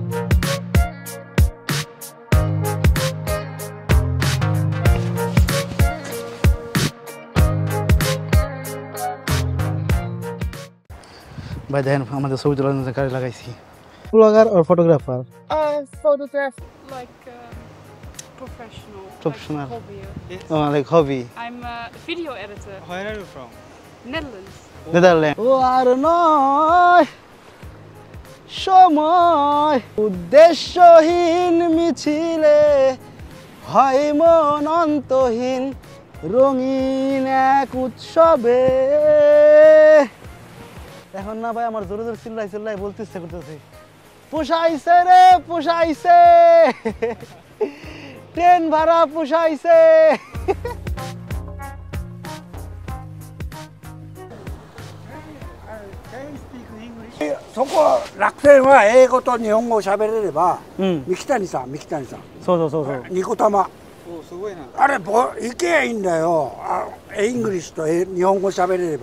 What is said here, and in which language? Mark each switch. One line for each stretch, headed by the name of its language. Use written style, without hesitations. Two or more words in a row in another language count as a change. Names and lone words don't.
Bangla: ভাই দেখেন আমাদের ছবি তোলার জন্য গাড়ি লাগাইছি। ব্লগার আর ফটোগ্রাফার?
English: Photograph like professional. Hobby. Like hobby. Oh, like hobby. I'm a video editor. Where are you from? Netherlands.
Bangla: নেদারল্যান্ড। ও আর নয় সময় উদ্দেশ্যহীন মিছিলে হয় মন অন্তহীন রঙিন এক উৎসবে। এখন না ভাই আমার জোরে জোরে চিল্লাই চিল্লাই বলতে ইচ্ছে করতেছে, পোষাইছে রে পোষাইছে, ট্রেন ভাড়া পোষাইছে।
Japanese: そこ楽天は英語と日本語を喋れれば、三木谷さん、三木谷さん、そうそうそうそう。ニコ玉、おすごいな。あれ行けばいいんだよ。イングリッシュと日本語喋れれば。